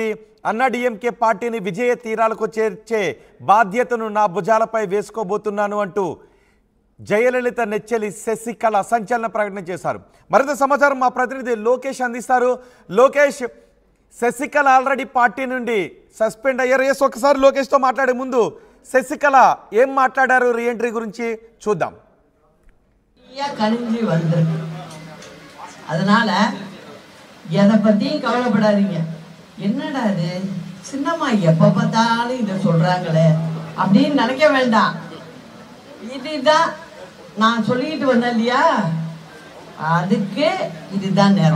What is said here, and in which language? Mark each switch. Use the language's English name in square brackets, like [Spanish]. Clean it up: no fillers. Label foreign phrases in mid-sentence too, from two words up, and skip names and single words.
[Telugu] అన్నా డిఎంకే పార్టీని విజయ తీరాలకు చేర్చే బాధ్యతను నా భుజాలపై వేసుకోబోతున్నాను అంటూ జయలలిత నెచ్చెలి శశికళ సంచలన ప్రకటన చేశారు. మరింత సమాచారం మా ప్రతినిధి లోకేష్ అందిస్తారు. లోకేష్, శశికళ ఆల్రెడీ పార్టీ నుండి సస్పెండ్ అయ్యారు. ఒకసారి లోకేష్తో మాట్లాడే ముందు శశికళ ఏం మాట్లాడారు రీఎంట్రీ గురించి చూద్దాం. [Tamil] கழிஞ்சு வந்திருக்கு. அதனால எதை பத்தியும் கவலைப்படாதீங்க. என்னடா இது சின்னம்மா எப்ப பார்த்தாலும் இதை சொல்றாங்களே அப்படின்னு நினைக்க வேண்டாம். இதுதான் நான் சொல்லிட்டு வந்தேன் இல்லையா, அதுக்கு இதுதான் நேரம்.